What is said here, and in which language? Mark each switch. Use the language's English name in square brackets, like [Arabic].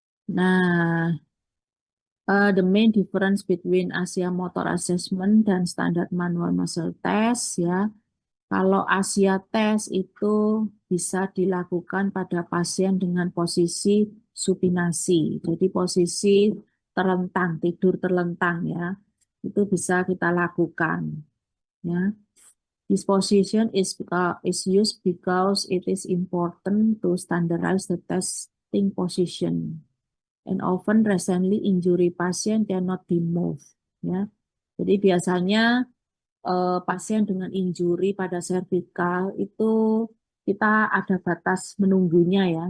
[English] Nah, the main difference between Asia Motor Assessment dan Standard Manual Muscle Test ya. [Indonesian] Kalau Asia Test itu bisa dilakukan pada pasien dengan posisi supinasi. Jadi posisi terlentang, tidur terlentang ya. Itu bisa kita lakukan ya. [English] This position is used because it is important to standardize the testing position. And often recently injury patient cannot be moved ya. [Indonesian] Jadi biasanya pasien dengan injury pada servikal itu kita ada batas menunggunya ya.